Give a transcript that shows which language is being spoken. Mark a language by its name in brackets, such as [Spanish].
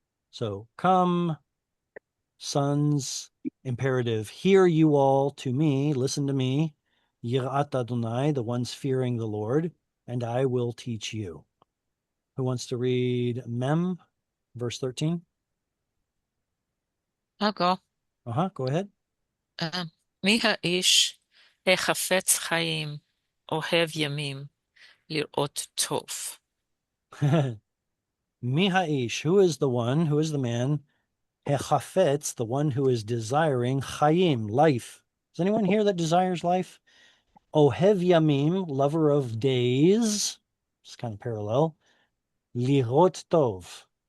[English] So come, sons, imperative, hear you all to me, listen to me, Yirat Adonai, the ones fearing the Lord, and I will teach you. Who wants to read Mem, verse 13? I'll go. Go ahead. [Hebrew] מי האיש החפץ חיים, אוהב ימים, לראות טוב. [English] Mihaish, who is the one, who is the man, Hechafetz, the one who is desiring Chaim, life. Is anyone here that desires life? Ohev Yamim, lover of days. It's kind of parallel. Lirot Tov.